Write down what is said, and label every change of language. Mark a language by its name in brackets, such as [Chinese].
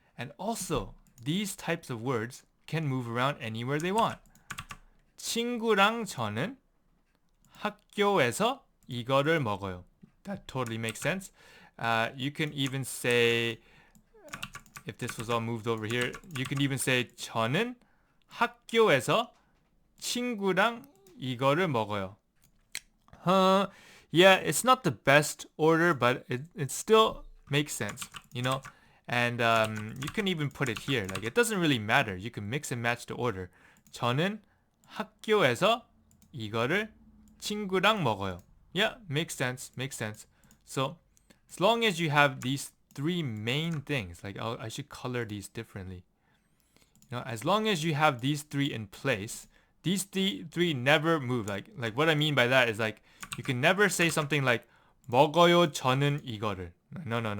[English] And also, these types of words can move around anywhere they want. [Korean] 친구랑 저는 학교에서 이거를 먹어요. [English] That totally makes sense. You can even say, if this was all moved over here, you can even say [Korean] 저는 학교에서 친구랑 이거를 먹어요. [English] Yeah, it's not the best order, but it still makes sense, you know? And you can even put it here. Like, it doesn't really matter. You can mix and match the order. [Korean] 저는 학교에서 이거를 친구랑 먹어요. [English] Yeah, makes sense, makes sense. So, as long as you have these three main things, like I should color these differently. You know, as long as you have these three in place, these three never move. Like what I mean by that is like you can never say something like [Korean] 먹어요 저는 이거를. [English] No.